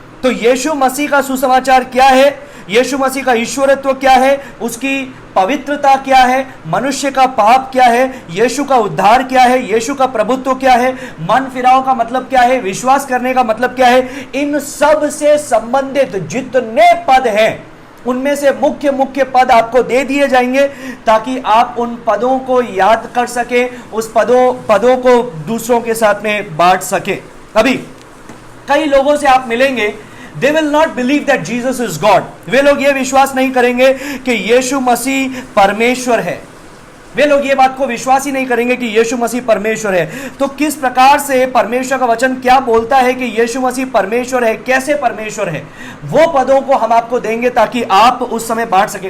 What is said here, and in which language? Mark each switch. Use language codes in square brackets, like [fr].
[hi] तो यीशु मसीह का सुसमाचार क्या है, यीशु मसीह का ईश्वरत्व क्या है, उसकी पवित्रता क्या है, मनुष्य का पाप क्या है, यीशु का उद्धार क्या है, यीशु का प्रभुत्व क्या है, मन फिराव का मतलब क्या है, विश्वास करने का मतलब क्या है, इन सब से संबंधित जितने पद हैं उनमें से मुख्य पद आपको दे दिए जाएंगे ताकि आप उन पदों को याद कर सके, उस पदों को दूसरों के साथ में बांट सके। अभी कई लोगों से आप मिलेंगे, [en] they will not believe that Jesus is God। [hi] वे लोग ये विश्वास नहीं करेंगे कि यीशु मसीह परमेश्वर है, वे लोग ये बात को विश्वास ही नहीं करेंगे कि यीशु मसीह परमेश्वर है। तो किस प्रकार से परमेश्वर का वचन क्या बोलता है कि यीशु मसीह परमेश्वर है, कैसे परमेश्वर है, वो पदों को हम आपको देंगे ताकि आप उस समय बांट सके।